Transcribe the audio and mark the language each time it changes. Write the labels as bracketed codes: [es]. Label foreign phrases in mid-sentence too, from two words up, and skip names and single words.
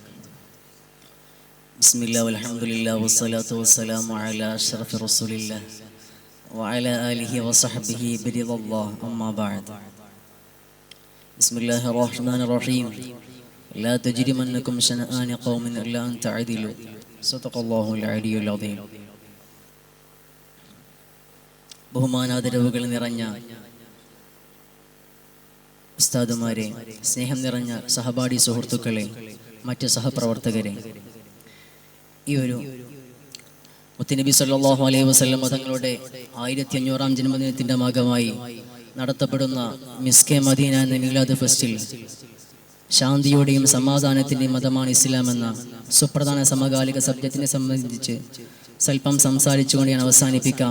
[ar] بسم الله والحمد لله والصلاة والسلام على أشرف رسول الله وعلى آله وصحبه برضا الله أما بعد. بسم الله الرحمن الرحيم. لا تجرمنكم شنآن قوم إلا أن تعدلوا. صدق الله العلي العظيم. [ml] ബഹുമാനാദരവുകൾ നിറഞ്ഞ ഉസ്താദുമാരെ, സ്നേഹം നിറഞ്ഞ സഹപാഠി സുഹൃത്തുക്കളെ, മറ്റ് സഹപ്രവർത്തകരെ, ഈ ഒരു മുത്തുനബി [ar] صلى الله عليه وسلم [ml] തങ്ങളുടെ 1500-ാം ജന്മദിനത്തിന്റെ ഭാഗമായി നടത്തപ്പെടുന്ന മിസ്കെ മദീന എന്ന മീലാദ് ഫെസ്റ്റിൽ ശാന്തിയുടെയും സമാധാനത്തിന്റെയും മതമാണ് ഇസ്ലാം എന്ന സുപ്രധാന സമകാലിക സബ്ജക്റ്റിനെ സംബന്ധിച്ച് സ്വല്പം സംസാരിച്ചുകൊണ്ട് ഞാൻ അവസാനിപ്പിക്കാം.